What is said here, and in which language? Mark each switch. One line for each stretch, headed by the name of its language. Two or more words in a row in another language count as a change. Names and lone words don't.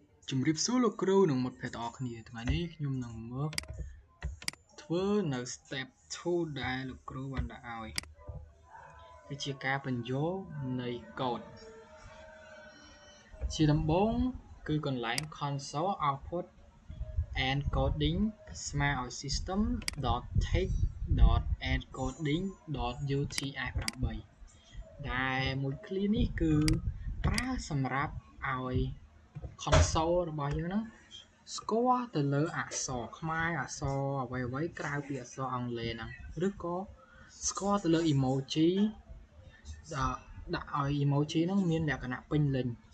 Khmer: ជំរាបសួរលោកគ្រូនិងមិត្តភ័ក្តិទាំងអស់គ្នាថ្ងៃនេះខ្ញុំនឹងមកធ្វើនៅ step 2 ដែលលោកគ្រូបានដាក់ឲ្យគឺជាការបញ្ចូលនៃកូដ ជាដំបូងគឺកន្លែង
English: console output encoding
Khmer: ស្មើឲ្យ system.text.encoding.utf8 ដែល មួយឃ្លានេះគឺប្រើសម្រាប់ឲ្យ console របស់យើងហ្នឹងស្គាល់ទៅលើអក្សរខ្មែរអក្សរអ្វីៗក្រៅពីអក្សរអង់គ្លេសហ្នឹងឬក៏ស្គាល់ទៅលើ emoji ដាក់ឲ្យ emoji ហ្នឹងមានលក្ខណៈពេញលេញ